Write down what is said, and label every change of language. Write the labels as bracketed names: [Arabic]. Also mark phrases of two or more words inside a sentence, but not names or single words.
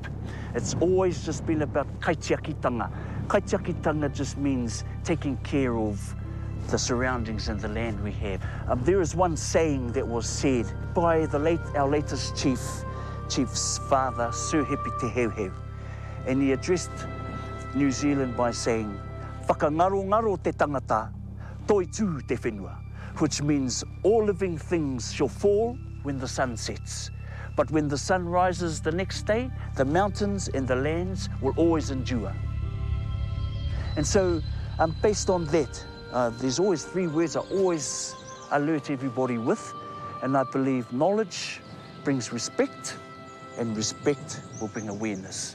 [English] It's always just been about kaitiakitanga. Kaitiakitanga just means taking care of the surroundings and the land we have. There is one saying that was said by our latest chief's father, Sir Hepi Te Heuheu, and he addressed New Zealand by saying, [Māori] "Whakangaro te tangata, toi tū te whenua," [English] which means all living things shall fall when the sun sets. But when the sun rises the next day, the mountains and the lands will always endure. And so, based on that, there's always three words I always alert everybody with, and I believe knowledge brings respect, and respect will bring awareness.